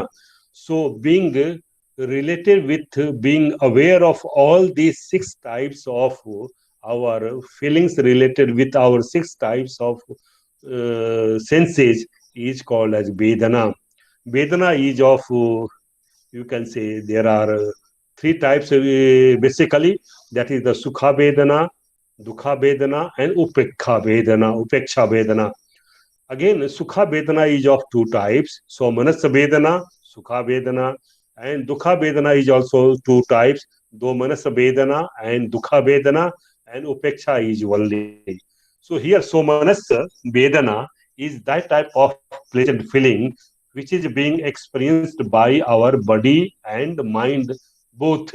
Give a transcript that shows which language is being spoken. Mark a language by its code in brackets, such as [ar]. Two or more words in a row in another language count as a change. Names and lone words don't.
[en] So, being related with being aware of all these six types of our feelings related with our six types of senses is called as Vedana. Vedana is of, you can say, there are three types basically, that is the [pi] Sukha Vedana, Dukha Vedana, [en] and [pi] Upekha Vedana, Upeksha Vedana. [en] Again, [pi] Sukha Vedana [en] is of two types, so [pi] Manasa Vedana, Sukha Vedana, [en] and [pi] Dukha Vedana [en] is also two types, [pi] Do Manasa Vedana [en] and [pi] Dukha Vedana, [en] and Upeksha is only. So here, so [pi] Manasa Vedana [en] is that type of pleasant feeling which is being experienced by our body and mind both.